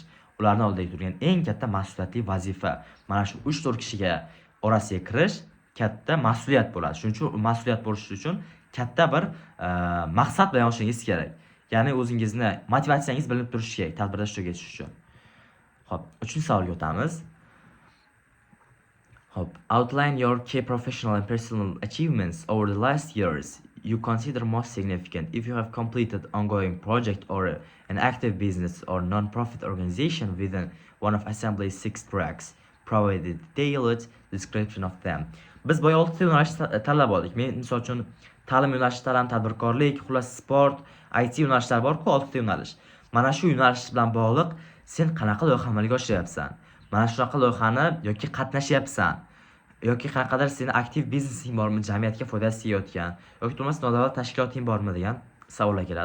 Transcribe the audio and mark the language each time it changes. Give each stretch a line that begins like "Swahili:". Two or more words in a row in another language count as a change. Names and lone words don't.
Uzbek: Ularning oldida turgan eng katta mas'uliyatli vazifa. Mana shu 3-4 kishiga orasiga kirish katta mas'uliyat bo'ladi. Shuning uchun mas'uliyat bo'lishi uchun katta bir maqsad bilan yashashingiz kerak. Ya'ni o'zingizni motivatsiyangiz bilinib turishi kerak tadbirda ishtirok etish uchun. Xo'p, 3-savolga o'tamiz. Xo'p,
English: outline your key professional and personal achievements over the last years you consider most significant. If you have completed ongoing project or an active business or non-profit organization within one of Assembly's 6 tracks, provide a detailed description of them.
Uzbek: Biz boya 6 yo'nalish tanlab oldik. Men misol uchun ta'lim yo'nalishlari, tadbirkorlik, xullas sport, IT yo'nalishlari bor-ku, 6 yo'nalish. Mana shu yo'nalish bilan bog'liq sen qanaqa loyiha amalga oshiryapsan? Mana shunaqa loyihani yoki qatnashyapsan, yoki qanaqadir seni aktiv biznesing bormi, jamiyatga foydasi tegayotgan, yoki bo'lmasa nodavlat tashkiloting bormi degan savollar keladi.